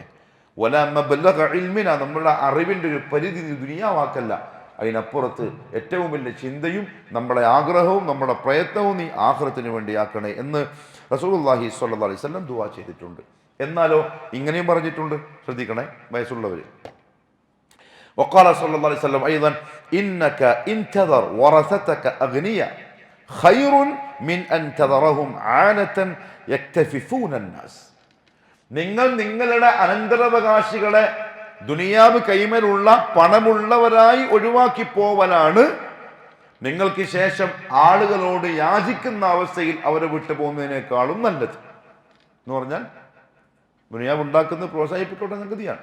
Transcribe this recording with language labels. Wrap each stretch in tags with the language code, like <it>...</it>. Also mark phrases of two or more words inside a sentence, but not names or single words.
<ar>ولا مبلغ علمنا,</ar> <ml>നമ്മുടെ അറിവിന്റെ ഒരു പരിധി നീ ദുനിയാവാക്കല്ല. അതിനപ്പുറത്ത് ഏറ്റവും വലിയ ചിന്തയും നമ്മുടെ ആഗ്രഹവും നമ്മുടെ പ്രയത്നവും നീ ആഖിറത്തിന് വേണ്ടിയാക്കണേ എന്ന്</ml> <ar>رسول الله صلى الله عليه وسلم</ar> <ml>ദുആ ചെയ്തിട്ടുണ്ട്. എന്നാലോ ഇങ്ങനെയും പറഞ്ഞിട്ടുണ്ട്, ശ്രദ്ധിക്കണേ വയസ്സുള്ളവര്.</ml> <ar>وقال صلى الله عليه وسلم أيضا إنك انتظر ورثتك أغنياء خير من أن تذرهم عانة يكتففون الناس.</ar> <ml>നിങ്ങൾ നിങ്ങളുടെ അനന്തരാവകാശികളെ ദുനിയാവ് കൈമലുള്ള പണമുള്ളവരായി ഒഴിവാക്കി പോവലാണ് നിങ്ങൾക്ക് ശേഷം ആളുകളോട് യാചിക്കുന്ന അവസ്ഥയിൽ അവരെ വിട്ടു പോകുന്നതിനേക്കാളും നല്ലത് എന്ന് പറഞ്ഞാൽ ദുനിയാവ് ഉണ്ടാക്കുന്നത് പ്രോത്സാഹിപ്പിക്കേണ്ട സംഗതിയാണ്.</ml>